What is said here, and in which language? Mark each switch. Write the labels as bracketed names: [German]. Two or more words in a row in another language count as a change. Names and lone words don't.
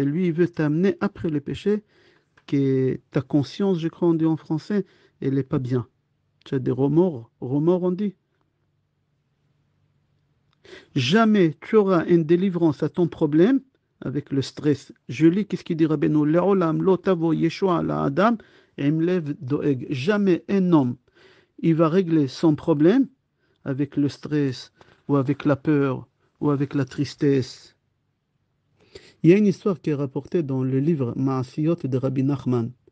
[French] Lui, il veut t'amener après le péché, que ta conscience, je crois on dit en français, elle n'est pas bien. Tu as des remords. Remords, on dit. Jamais tu auras une délivrance à ton problème avec le stress. Je lis qu'est-ce qu'il dit Rabbeinu. [Hebrew] לעולם לא תבוא ישועה לאדם מלב דואג. [French] Jamais un homme, il va régler son problème avec le stress ou avec la peur ou avec la tristesse. Il y a une histoire qui est rapportée dans le livre Maasiyot de Rabbi Nachman.